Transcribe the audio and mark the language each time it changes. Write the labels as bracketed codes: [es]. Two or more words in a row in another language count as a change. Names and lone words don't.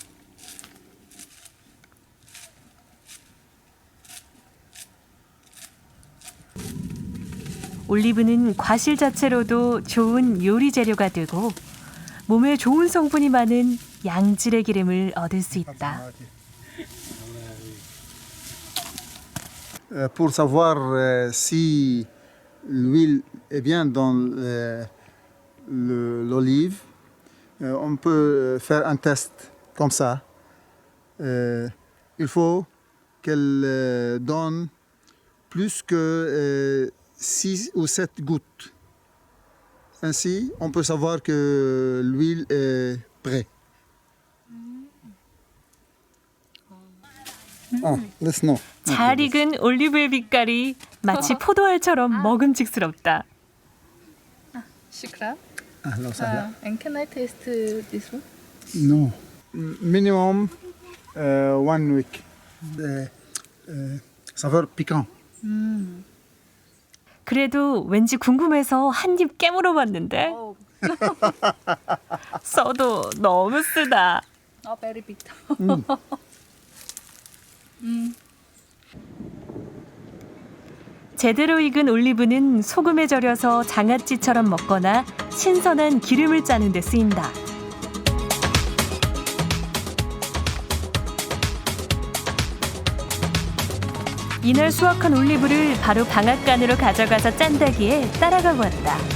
[ko] 올리브는 과실 자체로도 좋은 요리 재료가 되고 몸에 좋은 성분이 많은 양질의 기름을 얻을 수 있다. [fr] Pour savoir si l'huile est bien dans l'olive, on peut faire un test comme ça. Il faut qu'elle donne plus que 6 ou 7 gouttes. Ainsi, on peut savoir que l'huile est prête. [en] Listen. [ko] 잘 익은 올리브의 빛깔이 마치 포도알처럼 먹음직스럽다. [ar] Shukra. أهلا وسهلا. [en] And can I taste this one? No. Minimum 1 week. [fr] Saveur piquant. [ko] 그래도 왠지 궁금해서 한 입 깨물어봤는데 써도 너무 쓰다. [en] Not very bitter. [ko] 제대로 익은 올리브는 소금에 절여서 장아찌처럼 먹거나 신선한 기름을 짜는 데 쓰인다. 이날 수확한 올리브를 바로 방앗간으로 가져가서 짠다기에 따라가 보았다.